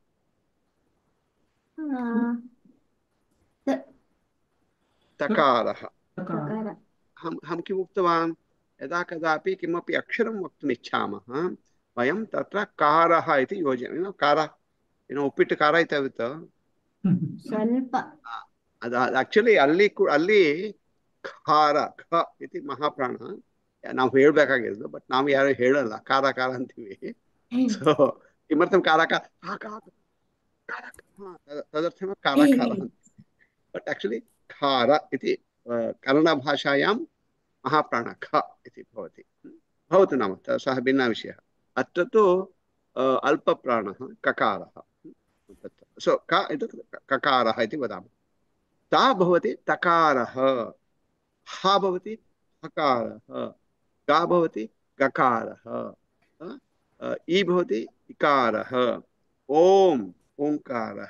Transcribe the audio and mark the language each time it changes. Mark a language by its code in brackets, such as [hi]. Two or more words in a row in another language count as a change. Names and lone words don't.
[sa] तकारः। अहं किम् उक्तवान्? यदा कदापि किमपि अक्षरं वक्तुम् इच्छामः वयं तत्र कारः इति योजयामः। कार उप्पिट्टु कार इति [kn] आक्चुअली ಅಲ್ಲಿ ಖಾರ [sa] ಖ ಇತಿ ಮಹಾಪ್ರಾಣ [kn] ನಾವು ಹೇಳಬೇಕಾಗಿರೋದು, ಬಟ್ ನಾವು ಯಾರು ಹೇಳಲ್ಲ, ಕಾರ ಕಾರ ಅಂತೀವಿ. [sa] ಸೊ किमर्थं कार तदर्थं कार [en] but actually [sa] खार इति कन्नड भाषायां महाप्राण ख इति भवति। भवतु नाम सः भिन्नः विषयः। अत्र तु अल्पप्राणः ककारः। सो क इति ककारः इति वदामः। ता भवति तकारः, हा भवति हकारः, गा भवति गकारः, ई भवति इकारः, ओम ओंकारः।